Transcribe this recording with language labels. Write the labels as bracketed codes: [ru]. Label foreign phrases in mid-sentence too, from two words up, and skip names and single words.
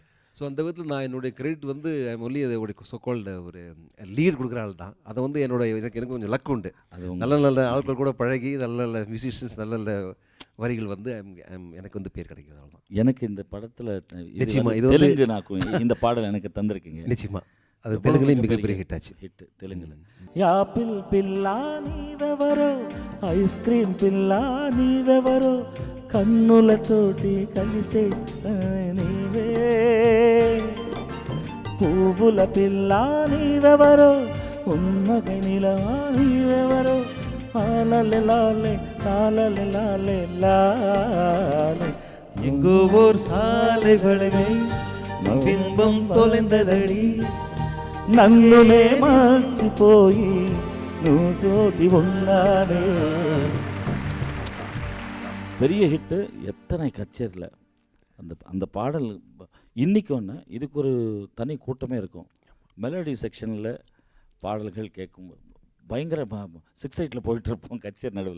[ta] ஸோ அந்த விதத்தில் நான் என்னுடைய கிரெடிட் வந்து [en] I'm only [ta] அதோடைய சொக்கோல்ட ஒரு லீட் கொடுக்குற ஆள் தான். அதை வந்து எனக்கு கொஞ்சம் லக் உண்டு. அது நல்ல நல்ல ஆட்கள் கூட பழகி நல்ல நல்ல மியூசிஷியன்ஸ், நல்ல நல்ல வரிகள் வந்து எனக்கு வந்து பேர் கிடைக்கிறது தான். எனக்கு இந்த படத்தில் நிச்சயமா, இது வந்து- தெலுங்கு நாக்கு இந்த பாடல் எனக்கு தந்திருக்கீங்க. நிச்சயமாக அது தெலுங்குலேயும் மிகப்பெரிய ஹிட் ஆச்சு. ஹிட் தெலுங்குல. [te] యాపిల్ పిల్ల నీవెవరో, [en] ice cream [te] పిల్ల నీవెవరో, కన్నులతోటి కలిసే నీవే, పువ్వుల పిల్ల నీవెవరో, ఉన్నగై నిలవా నీవెవరో, ఆలలే లాలే తాలలే లాలే లాలే, [ta] எங்கோ ஓர் சாலை வளைவை பின்பம் தொலைந்ததடி, [te] నన్నునే మర్చిపోయి నువ్వు తోటి ఉన్నానే. [ta] பெரிய ஹிட்டு. எத்தனை கச்சேரியில் அந்த அந்த பாடல் இன்னைக்கு ஒன்று, இதுக்கு ஒரு தனி கூட்டமே இருக்கும். [en] melody section [ta] பாடல்கள் கேட்கும் பயங்கர 6-8 போயிட்டுருப்போம் கச்சேரி நடுவில்.